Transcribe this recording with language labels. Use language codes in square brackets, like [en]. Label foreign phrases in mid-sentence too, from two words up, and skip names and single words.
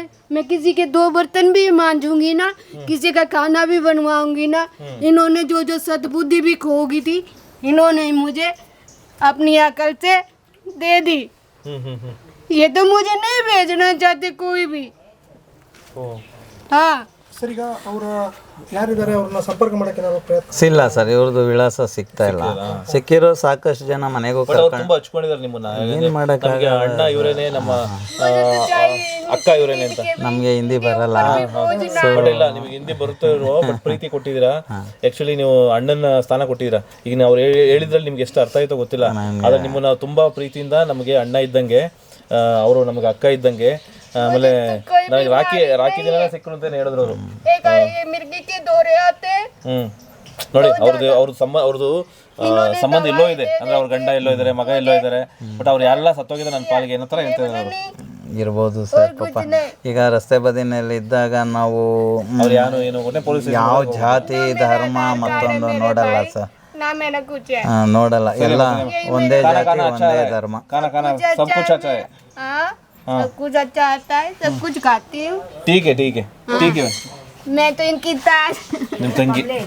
[hi] मैं किसी के 2 बर्तन भी मांजूंगी ना, किसी का खाना भी बनवाऊंगी ना, इन्होंने जो जो सद्बुद्धि भी खोगी थी, इन्होंने मुझे अपनी अकल से दे दी। ये तो मुझे नहीं भेजना चाहते कोई भी। हाँ [kn] ಸರ್ ಈಗ ಅವರ ಯಾರಿದ್ದಾರೆ ಅವ್ರನ್ನ ಸಂಪರ್ಕ ಮಾಡಕ್ಕೆ ಏನಾದ್ರು ಪ್ರಯತ್ನ? ಇಲ್ಲ ಸರ್, ಇವ್ರದ್ದು ವಿಳಾಸ ಸಿಗ್ತಾ ಇಲ್ಲ. ಸಿಕ್ಕಿರೋ ಸಾಕಷ್ಟು ಜನ ಮನೆಗೂ ಅವ್ರು ತುಂಬಾ ಹಚ್ಕೊಂಡಿದ್ದಾರೆ ನಿಮ್ಮನ್ನ. ನಮ್ಗೆ ಅಣ್ಣ ಇವರೇನೆ, ನಮ್ಮ ಅಕ್ಕ ಇವರೇನೆ ಅಂತ. ನಮಗೆ ಹಿಂದಿ ಬರಲ್ಲ. ಬಟ್ ಇಲ್ಲ, ನಿಮಗೆ ಹಿಂದಿ ಬರುತ್ತೆ ಇರೋ, ಬಟ್ ಪ್ರೀತಿ ಕೊಟ್ಟಿದ್ದೀರಾ. ಆಕ್ಚುಲಿ ನೀವು ಅಣ್ಣನ ಸ್ಥಾನ ಕೊಟ್ಟಿದ್ದೀರಾ. ಈಗ ನಾವು ಹೇಳಿದ್ರಲ್ಲಿ ನಿಮ್ಗೆ ಎಷ್ಟು ಅರ್ಥ ಆಯ್ತೋ ಗೊತ್ತಿಲ್ಲ, ಆದ್ರೆ ನಿಮ್ಮನ್ನ ತುಂಬಾ ಪ್ರೀತಿಯಿಂದ ನಮಗೆ ಅಣ್ಣ ಇದ್ದಂಗೆ, ಅವರು ನಮಗೆ ಅಕ್ಕ ಇದ್ದಂಗೆ. ಆಮೇಲೆ ನನಗೆ ರಾಖಿ ದಿನ ಸಿಕ್ಕರು ಅಂತ ಹೇಳಿದ್ರು ಅವರು. [hi] मिर्गी के दौरे आते। [kn] ನೋಡಿ ಅವ್ರದ್ದು ಸಂಬಂಧ ಎಲ್ಲೋ ಇದೆ, ಅಂದ್ರೆ ಅವ್ರ ಗಂಡ ಎಲ್ಲೋ ಇದ್ದಾರೆ, ಮಗ ಎಲ್ಲೋ ಇದ್ದಾರೆ, ಬಟ್ ಅವ್ರು ಎಲ್ಲ ಸತ್ತೋಗಿದ್ದಾರೆ ನನ್ನ ಪಾಲಿಗೆ ಏನೋ ಥರ ಹೇಳ್ತಿದ್ದಾರೆ ಅವರು. ಇರ್ಬೋದು ಸರ್ ಪಾಪ. ಈಗ ರಸ್ತೆ ಬದಿನಲ್ಲಿ ಇದ್ದಾಗ ನಾವು ಅವ್ರು ಏನು ಗೊತ್ತೇ, ಪೊಲೀಸ್ ಯಾವ ಜಾತಿ ಧರ್ಮ ಮತ್ತೊಂದು ನೋಡಲ್ಲ ಸರ್. [hi] ना मैंने कुछ है। [kn] ನೋಡಲ್ಲ, ಎಲ್ಲ ಒಂದೇ ಜಾತಿ ಒಂದೇ ಧರ್ಮ. [hi] खाना सब कुछ अच्छा है। हाँ सब कुछ अच्छा आता है, सब कुछ खाती हूँ। ठीक है मैं तो इनकी ताज। [kn] ನಿಮ್ಮ ತಂಗಿ